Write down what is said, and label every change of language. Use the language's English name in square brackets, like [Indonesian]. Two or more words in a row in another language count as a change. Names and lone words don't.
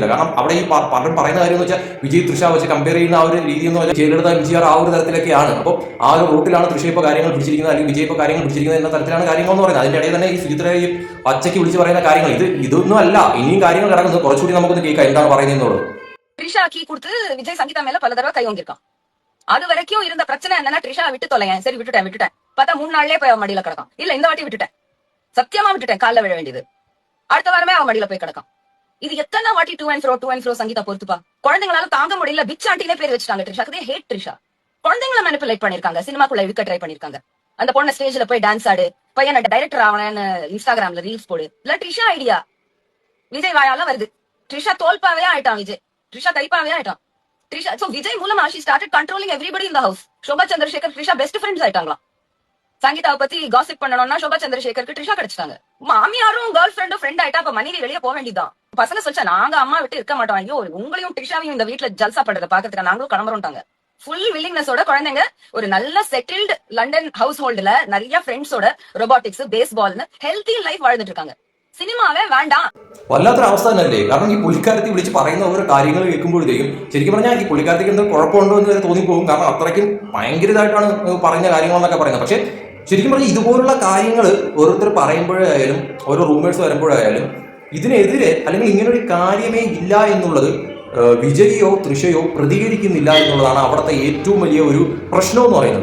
[Malayalam] കാരണം അവിടെ ഈ പലരും പറയുന്ന കാര്യം എന്ന് വെച്ചാൽ വിജയ് തൃഷ വെച്ച് കമ്പയർ ചെയ്യുന്ന ആ ഒരു രീതി എന്ന് പറഞ്ഞാൽ ജയലളിത എംജിആർ ആ ഒരു തരത്തിലൊക്കെയാണ്. അപ്പോൾ ആ ഒരു റൂട്ടിലാണ് തൃഷ ഇപ്പോൾ കാര്യങ്ങൾ പിടിച്ചിരിക്കുന്നത്, അല്ലെങ്കിൽ വിജയ് ഇപ്പോൾ കാര്യങ്ങൾ പിടിച്ചിരിക്കുന്നത് എന്ന തരത്തിലാണ് കാര്യങ്ങൾ എന്ന് പറയുന്നത്. അതിന്റെ ഇടയിൽ തന്നെ ഈ സുചിത്ര ഈ പച്ചയ്ക്ക് വിളിച്ച് പറയുന്ന കാര്യങ്ങൾ ഇതൊന്നും അല്ല, ഇനിയും കാര്യങ്ങൾ കിടക്കുന്നത്. കുറച്ചുകൂടി നമുക്കൊന്ന് കേൾക്കാം എന്താണ് പറയുന്നത്. [Tamil] ட்ரிஷா கீ கொடுத்து விஜய் சங்கீதா மேல பல தடவை கை வாங்கியிருக்கான். அது வரைக்கும் இருந்த பிரச்சனை என்னன்னா ட்ரிஷா விட்டு தொலையேன், சரி விட்டுட்டேன். பார்த்தா 3 நாள்லயே போய் அவன் மடியில கிடக்கான். இல்ல இந்த வாட்டி விட்டுட்டேன், சத்தியமா விட்டுட்டேன், காலைல விழ வேண்டியது. அடுத்த வாரமே அவன் மடியில போய் கிடக்கான். இது எத்தனை வாட்டி [English] to and fro [Tamil] சங்கீதா பொறுத்துப்பா. குழந்தைங்களால தாங்க முடியல, பிச் ஆண்டினே பேர் வச்சுட்டாங்க ட்ரிஷாக்கு. ஹேட் ட்ரிஷா. குழந்தைங்களை மேனிபுலேட் பண்ணிருக்காங்க, சினிமாக்குள்ள இழுக்க ட்ரை பண்ணிருக்காங்க. அந்த பொண்ணை ஸ்டேஜ்ல போய் டான்ஸ் ஆடு, பையன் டைரக்டர் ஆவனேன்னு இன்ஸ்டாகிராம்ல ரீல்ஸ் போடு. இல்ல ட்ரிஷா ஐடியா விஜய் வாயால வருது. ட்ரிஷா தோல்பாவே ஆயிட்டான் விஜய், ட்ரிஷா கைப்பாவே ஆயிட்டான். [English] ட்ரிஷா சோ விஜய் மூலமா she started controlling everybody in the house. [Tamil] சோபா சந்திரசேகர் ட்ரிஷா [English] best friends [Tamil] ஆயிட்டாங்களாம். சங்கீதாவை பத்தி காசிப் பண்ணணும்னா சோபா சந்திரசேகருக்கு ட்ரிஷா கிடைச்சிட்டாங்க. மாமியாரும் [English] girl friend [Tamil] ஆயிட்டா அப்ப மனைவி வெளியே போக வேண்டியதான். பசங்க சொல்லிச்சா நாங்க அம்மா விட்டு இருக்க மாட்டோம், ஐயோ உங்களையும் ட்ரிஷாவையும் இந்த வீட்டுல ஜல்சா பண்றதை பாக்கிறதுக்கு நாங்களும் கிளம்புறோம்ட்டாங்க. [English] full willingness [Tamil] குழந்தைங்க ஒரு நல்ல [English] settled London household [Tamil] நிறைய ஃப்ரெண்ட்ஸோட ரொபாட்டிக்ஸ் பேஸ்பால்னு [English] healthy life [Tamil] வாழ்ந்துட்டு இருக்காங்க. [Malayalam] സിനിമാവേ വേണ്ട. വല്ലാത്തൊരു അവസ്ഥ തന്നെയല്ലേ. കാരണം ഈ പുള്ളിക്കാരത്തി വിളിച്ച് പറയുന്ന ഓരോ കാര്യങ്ങൾ കേൾക്കുമ്പോഴത്തേക്കും ശരിക്കും പറഞ്ഞാൽ ഈ പുള്ളിക്കാരത്തേക്ക് എന്തെങ്കിലും കുഴപ്പമുണ്ടോ എന്ന് വരെ തോന്നിപ്പോകും. കാരണം അത്രയ്ക്കും ഭയങ്കരമായിട്ടാണ് പറഞ്ഞ കാര്യങ്ങളെന്നൊക്കെ പറയുന്നത്. പക്ഷെ ശരിക്കും പറഞ്ഞാൽ ഇതുപോലുള്ള കാര്യങ്ങൾ ഓരോരുത്തർ പറയുമ്പോഴായാലും ഓരോ റൂമേഴ്സ് വരുമ്പോഴായാലും ഇതിനെതിരെ അല്ലെങ്കിൽ ഇങ്ങനൊരു കാര്യമേ ഇല്ല എന്നുള്ളത് വിജയോ തൃഷയോ പ്രതികരിക്കുന്നില്ല എന്നുള്ളതാണ് അവിടുത്തെ ഏറ്റവും വലിയ ഒരു പ്രശ്നം എന്ന് പറയുന്നത്.